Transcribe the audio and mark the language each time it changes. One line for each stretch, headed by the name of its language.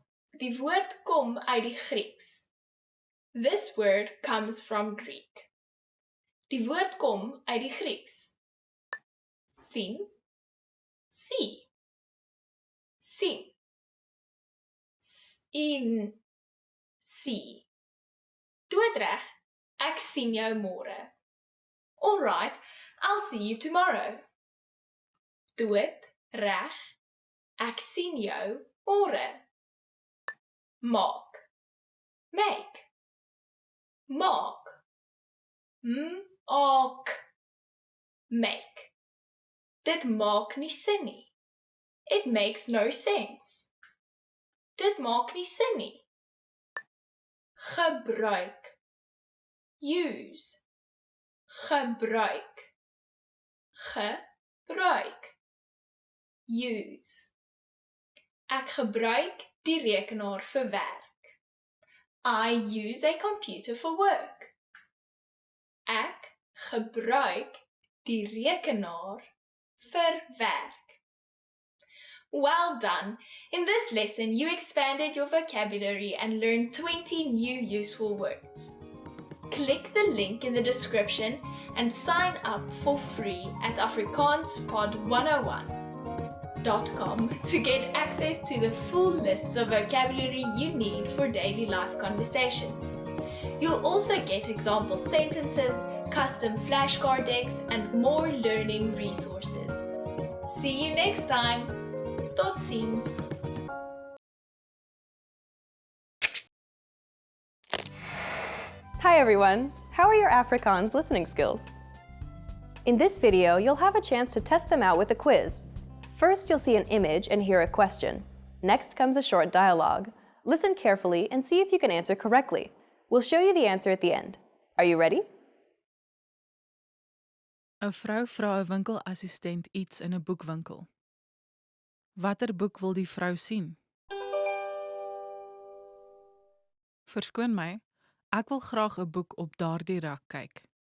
Afrikaans: Die woord kom uit die Grieks.
English: This word comes from Greek.
Afrikaans: Die woord kom uit die Grieks. Sien. See. Sien. In. See. Doodreg. Ek sien jou môre.
English: Alright, I'll see you tomorrow.
Afrikaans: Dood, reg. Ek sien jou môre. Maak. Make. Maak. Maak. Make. Dit maak nie sin nie.
English: It makes no sense.
Afrikaans: Dit maak nie sin nie. Gebruik. Use. Gebruik. Gebruik. Use. Ek gebruik die rekenaar vir werk.
English: I use a computer for work.
Afrikaans: Ek gebruik die rekenaar vir werk.
English: Well done! In this lesson, you expanded your vocabulary and learned 20 new useful words. Click the link in the description and sign up for free at afrikaanspod101.com to get access to the full lists of vocabulary you need for daily life conversations. You'll also get example sentences, custom flashcard decks, and more learning resources. See you next time!
Afrikaans: Tot ziens!
English: Hi everyone! How are your Afrikaans listening skills? In this video, you'll have a chance to test them out with a quiz. First, you'll see an image and hear a question. Next comes a short dialogue. Listen carefully and see if you can answer correctly. We'll show you the answer at the end. Are you ready?
Afrikaans: 'n Vrou vra 'n winkelassistent iets in 'n boekwinkel. Watter boek wil die vrou sien? Verskoon my, ek wil graag 'n boek op daardie rak kyk.